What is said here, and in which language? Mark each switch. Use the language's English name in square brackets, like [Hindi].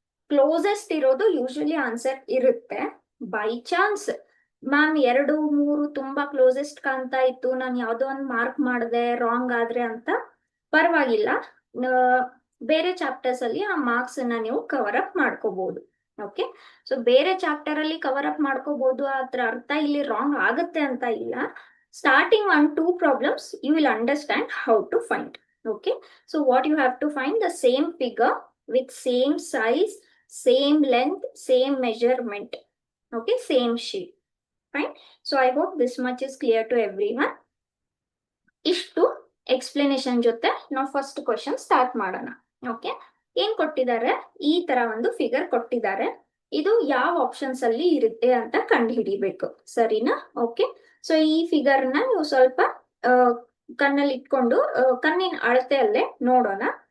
[Kannada] Closest ಇರೋದು usually answer ಇರುತ್ತೆ. By chance ma'am 2, 3 ತುಂಬಾ ಕ್ಲೋಸೆಸ್ಟ್ ಕಾಣ್ತಾ ಇತ್ತು, ನಾನು ಯಾವ್ದೋ ಒಂದು ಮಾರ್ಕ್ ಮಾಡಿದೆ ರಾಂಗ್ ಆದ್ರೆ ಅಂತ ಪರವಾಗಿಲ್ಲ. ಬೇರೆ ಚಾಪ್ಟರ್ಸ್ ಅಲ್ಲಿ ಆ ಮಾರ್ಕ್ಸ್ ಅನ್ನ ನೀವು ಕವರ್ ಅಪ್ ಮಾಡ್ಕೋಬಹುದು. ಓಕೆ, ಸೊ ಬೇರೆ ಚಾಪ್ಟರ್ ಅಲ್ಲಿ ಕವರ್ ಅಪ್ ಮಾಡ್ಕೋಬಹುದು, ಅದ್ರ ಅರ್ಥ ಇಲ್ಲಿ ರಾಂಗ್ ಆಗುತ್ತೆ ಅಂತ ಇಲ್ಲ. [English] Starting on two problems, you will understand how to find. Okay, so what you have to find, the same figure with same size, same length, same measurement. Okay, same shape. Fine. So I hope this much is clear to everyone. [Kannada] ಇಷ್ಟು explanation ಜೊತೆ ನಾವು first question start ಮಾಡೋಣ. Okay, ಏನ್ ಕೊಟ್ಟಿದ್ದಾರೆ, ಈ ತರ ಒಂದು figure ಕೊಟ್ಟಿದ್ದಾರೆ. ಇದು ಯಾವ ಆಪ್ಷನ್ಸ್ ಅಲ್ಲಿ ಇರುತ್ತೆ ಅಂತ ಕಂಡು ಹಿಡಿಬೇಕು, ಸರಿನಾ? ಓಕೆ, ಸೊ ಈ ಫಿಗರ್ ನ ನೀವು ಸ್ವಲ್ಪ ಕಣ್ಣಲ್ಲಿ ಇಟ್ಕೊಂಡು ಕಣ್ಣಿನ ಅಳತೆಯಲ್ಲೇ ನೋಡೋಣ.